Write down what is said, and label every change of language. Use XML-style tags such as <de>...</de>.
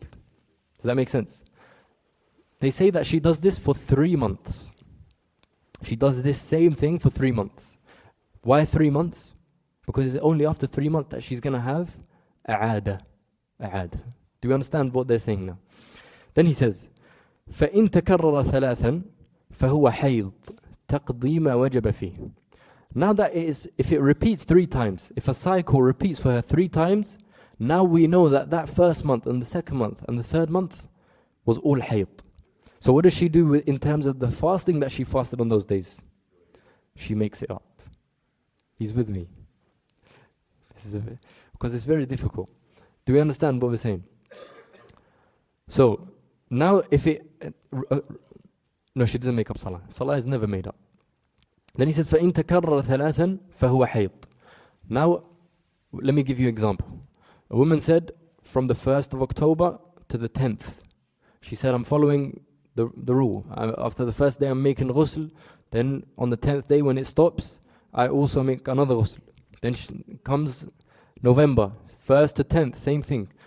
<en>Does that make sense? They say that she does this for 3 months. She does this same thing for 3 months. Why 3 months? Because it's only after 3 months that she's going to have a'ada. Do you understand what they're saying now? Then he says,</en> <ar>فَإِن تَكَرَّرَ ثَلَاثًا فَهُوَ حَيْض تَقْضِي مَا وَجَبَ فِيهِ.</ar> <en>Now that if it repeats 3 times, if a cycle repeats for her 3 times, now we know that first month and the second month and the third month was all hayd. So what does she do in terms of the fasting that she fasted on those days? She makes it up. He's with me. Because it's very difficult. Do we understand what we're saying? So now if it... no, she doesn't make up salah. Salah is never made up. Then he says,</en> <ar>فَإِن تَكَرَّرَ ثَلَاثًا فَهُوَ حَيْض.</ar> <en>Now, let me give you an example. A woman said, from the 1st of October to the 10th, she said, I'm following the rule. After the first day, I'm making ghusl. Then on the 10th day, when it stops, I also make another ghusl. Then comes November, 1st to 10th, same thing.</en>